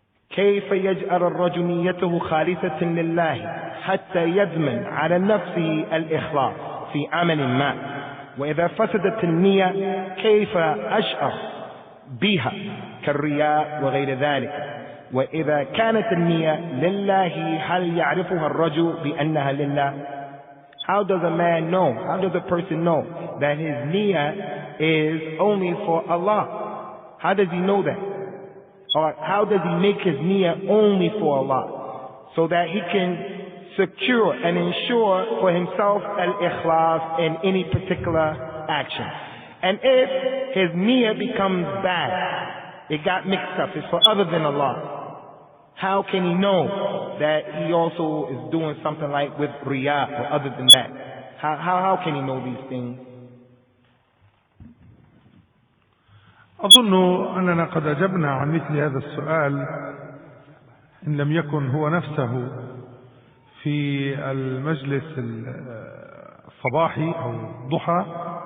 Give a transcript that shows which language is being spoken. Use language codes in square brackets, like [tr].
[ar] كيف يجعل الرجل نيته خالصة لله حتى يضمن على نفسه الإخلاص في عمل ما وإذا فسدت النية كيف أشعر بها كالرياء وغير ذلك وإذا كانت النية لله هل يعرفها الرجل بأنها لله. [en] How does a man know, how does a person know that his niyyah is only for Allah? How does he know that? Or how does he make his niyyah only for Allah? So that he can secure and ensure for himself al-ikhlas in any particular action. And if his niyyah becomes bad, it got mixed up, it's for other than Allah, how can he know that he also is doing something like with riyah or other than that? How can he know these things? [ar] أظن أننا قد أجبنا عن مثل هذا السؤال إن لم يكن هو نفسه في المجلس الصباحي أو الضحى.